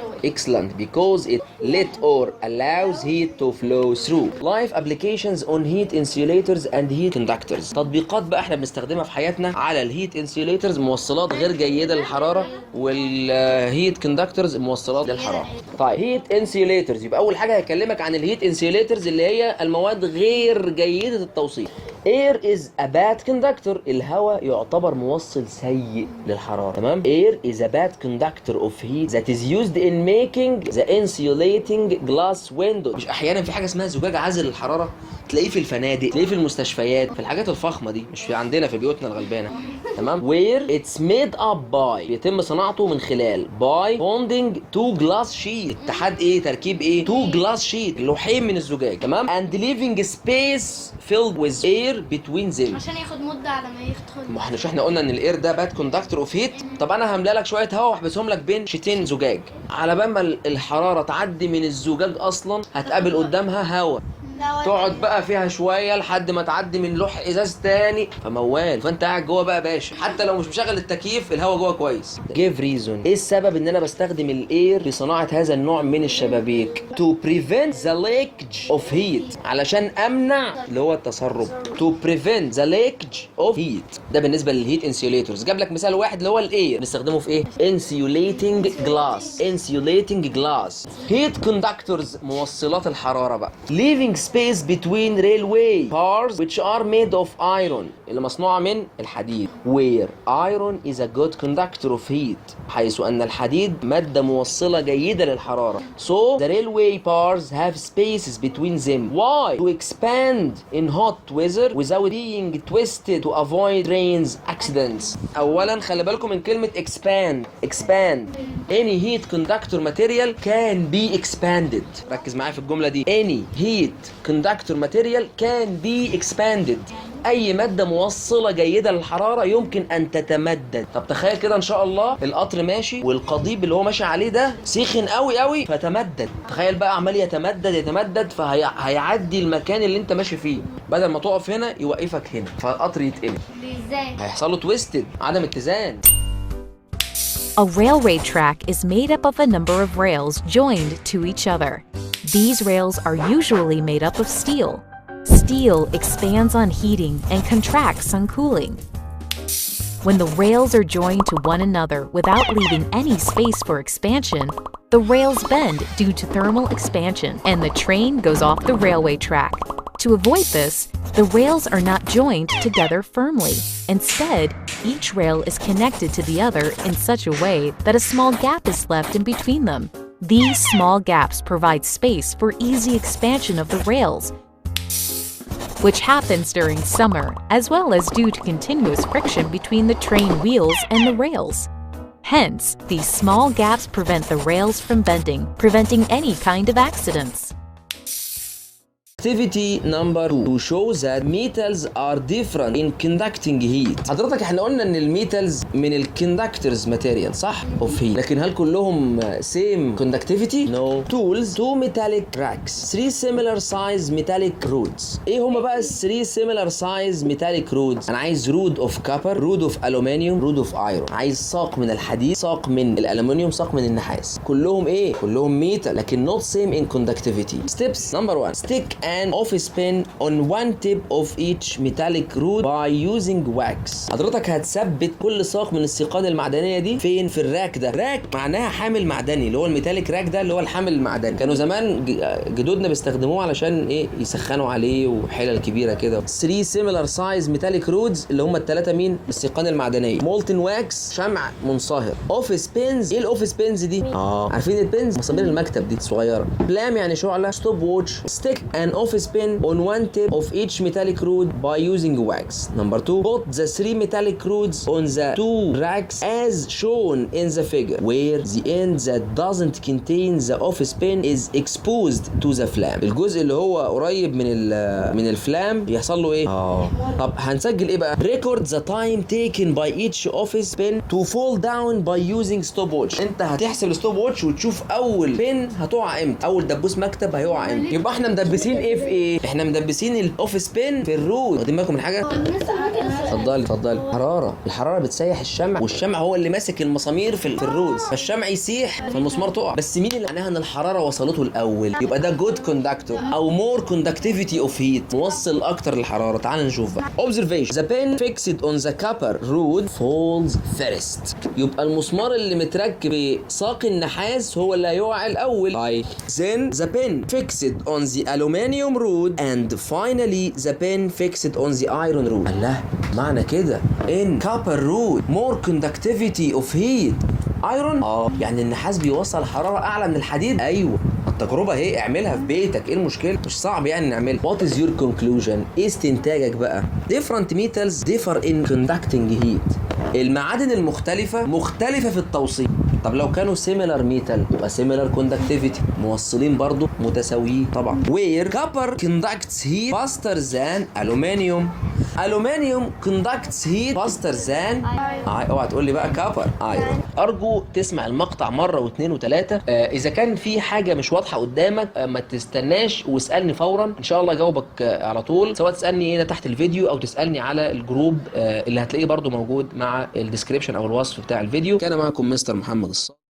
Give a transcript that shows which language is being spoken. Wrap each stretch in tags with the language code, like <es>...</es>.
<en>excellent because it let or allows heat to flow through. life applications on heat insulators and heat conductors.</en> <ar>تطبيقات بقى احنا بنستخدمها في حياتنا على الهيت انسيوليترز، موصلات غير جيده للحراره، والهيت كوندكتورز موصلات للحراره. طيب هيت انسيوليترز، يبقى اول حاجه هكلمك عن الهيت انسيوليترز اللي هي المواد غير جيده التوصيل.</ar> <en>air is a bad conductor.</en> <ar>الهواء يعتبر موصل سيء للحراره. تمام.</ar> <en>air is a bad conductor of heat that is used in making the insulating glass window.</en> <ar>مش احيانا في حاجه اسمها زجاج عازل للحراره؟ تلاقيه في الفنادق، تلاقيه في المستشفيات، في الحاجات الفخمه دي، مش في عندنا في بيوتنا الغلبانه. تمام.</ar> <en>where it's made up by</en> <ar>بيتم صناعته من خلال</ar> <en>by bonding two glass sheet.</en> <ar>اتحاد ايه؟ تركيب ايه؟</ar> <en>two glass sheet،</en> <ar>لوحين من الزجاج. تمام.</ar> <en>and leaving space filled with air between them.</en> <ar>عشان ياخد مده على ما يدخل. ما احنا قلنا ان الاير ده باد كوندكتور اوف هيت. طب انا هملا لك شويه هواء واحبسهم لك بين شيتين زجاج، على بال ما الحراره تعدي من الزجاج اصلا هتقابل قدامها هواء، تقعد بقى فيها شويه لحد ما تعدي من لوح ازاز تاني، فموال. فانت قاعد جوه بقى باشا، حتى لو مش مشغل التكييف الهواء جوه كويس.</ar> <en>give reason.</en> <ar>ايه السبب ان انا بستخدم الاير في صناعه هذا النوع من الشبابيك؟</ar> <en>to prevent the leakage of heat.</en> <ar>علشان امنع اللي هو التسرب.</ar> <en>to prevent the leakage of heat.</en> <ar>ده بالنسبه للهيت انسيوليتورز. جاب لك مثال واحد اللي هو الاير، بنستخدمه في ايه؟</ar> <en>insulating glass. insulating glass. heat conductors</en> <ar>موصلات الحراره بقى.</ar> <en>leaving space between railway bars which are made of iron</en> <ar>اللي مصنوعة من الحديد.</ar> <en>where iron is a good conductor of heat.</en> <ar>حيث أن الحديد مادة موصلة جيدة للحرارة.</ar> <en>so the railway bars have spaces between them. why? to expand in hot weather without being twisted to avoid rains accidents.</en> <ar>أولا خلي بالكم من كلمة expand.</ar> <en>expand. any heat conductor material can be expanded.</en> <ar>ركز معايا في الجملة دي.</ar> <en>any heat conductor material can be expanded.</en> <ar>اي ماده موصله جيده للحراره يمكن ان تتمدد. طب تخيل كده ان شاء الله القطر ماشي والقضيب اللي هو ماشي عليه ده سخن قوي قوي فتمدد. تخيل بقى عمال يتمدد فهيعدي المكان اللي انت ماشي فيه، بدل ما تقف هنا يوقفك هنا فالقطر يتقلب. ازاي؟ هيحصل له تويستد، عدم اتزان.</ar> <en>A railway track is made up of a number of rails joined to each other. These rails are usually made up of steel. Steel expands on heating and contracts on cooling. When the rails are joined to one another without leaving any space for expansion, the rails bend due to thermal expansion and the train goes off the railway track. To avoid this, the rails are not joined together firmly. Instead, each rail is connected to the other in such a way that a small gap is left in between them. These small gaps provide space for easy expansion of the rails, which happens during summer, as well as due to continuous friction between the train wheels and the rails. Hence, these small gaps prevent the rails from bending, preventing any kind of accidents. activity number 2 to show that metals are different in conducting heat.</en> <ar>حضرتك احنا قلنا ان الميتالز من الكوندكتورز ماتيريال صح اوف هيت، لكن هل كلهم</ar> <en>same conductivity؟ No. Tools 2 metallic racks 3 similar size metallic rods.</en> <ar>ايه هما بقى ال 3 similar size metallic rods؟ انا عايز رود اوف كابر، رود اوف الومنيوم، رود اوف ايرون. عايز ساق من الحديد، ساق من الالومنيوم، ساق من النحاس. كلهم ايه؟ كلهم ميتال لكن</ar> <en>not same in conductivity. Steps number 1 stick an office pin on one tip of each metallic rod by using wax.</en> <ar>حضرتك هتثبت كل ساق من السيقان المعدنيه دي فين؟ في الراك ده. راك معناها حامل معدني، اللي هو الميتاليك راك ده اللي هو الحامل المعدني. كانوا زمان جدودنا بيستخدموه علشان ايه؟ يسخنوا عليه وحلل كبيره كده.</ar> <en>3 similar size metallic rods</en> <ar>اللي هم الثلاثه مين؟ السيقان المعدنيه.</ar> <en>molten wax</en> <ar>شمع منصهر. اوفيس بينز، ايه الاوفيس بينز دي؟ عارفين البينز؟ مسامير المكتب دي صغيره. بلام يعني شعله.</ar> <en>Stop watch stick an office pin on one tip of each metallic rod by using wax. Number 2 put the 3 metallic rods on the 2 racks as shown in the figure where the end that doesn't contain the office pin is exposed to the flame.</en> <ar>الجزء اللي هو قريب من الفلام بيحصل له ايه؟ طب هنسجل ايه بقى؟</ar> <en>record the time taken by each office pin to fall down by using stopwatch.</en> <ar>انت هتحسب الستوب واتش وتشوف اول بين هتقع امتى، اول دبوس مكتب هيقع امتى. يبقى احنا مدبسين ايه في ايه؟ احنا مدبسين الاوفيس بين في الرود. واخدين بالكم من حاجه؟ اتفضلي. الحراره بتسيح الشمع، والشمع هو اللي ماسك المسامير في الرود، فالشمع يسيح فالمسمار تقع. بس مين اللي معناها ان الحراره وصلته الاول؟ يبقى ده جود كوندكتور او مور كوندكتيفيتي اوف هيت، موصل اكتر للحراره. تعال نشوف بقى.</ar> <en>observation the pin fixed on the copper rod falls first.</en> <ar>يبقى المسمار اللي متركب في ساق النحاس هو اللي هيقع الاول.</ar> <en>then the pin fixed on the aluminum rod and finally the pin fixed on the iron rod.</en> <ar>الله، معنى كده ان</ar> <en>copper rod more conductivity of heat iron.</en> <ar>يعني النحاس بيوصل حراره اعلى من الحديد. ايوه، التجربه اهي، اعملها في بيتك. ايه المشكله؟ مش صعب يعني نعملها.</ar> <en>what is your conclusion؟</en> <ar>ايه استنتاجك بقى؟</ar> <en>different metals differ in conducting heat.</en> <ar>المعادن المختلفه مختلفه في التوصيل. طب لو كانوا</ar> <en>similar metal</en> <ar>يبقى</ar> <en>similar conductivity،</en> <ar>موصلين برضو متساويين طبعا.</ar> <en>where copper conducts heat faster than aluminium. aluminium conducts heat faster than</en> <ar>اوعى تقول لي بقى كابر ايرون. ارجو تسمع المقطع مره واثنين وثلاثه. اذا كان في حاجه مش واضحه قدامك ما تستناش واسالني فورا، ان شاء الله اجاوبك على طول، سواء تسالني هنا تحت الفيديو او تسالني على الجروب اللي هتلاقيه برضو موجود مع الديسكريبشن او الوصف بتاع الفيديو. كان معكم مستر محمد الصادق.</ar>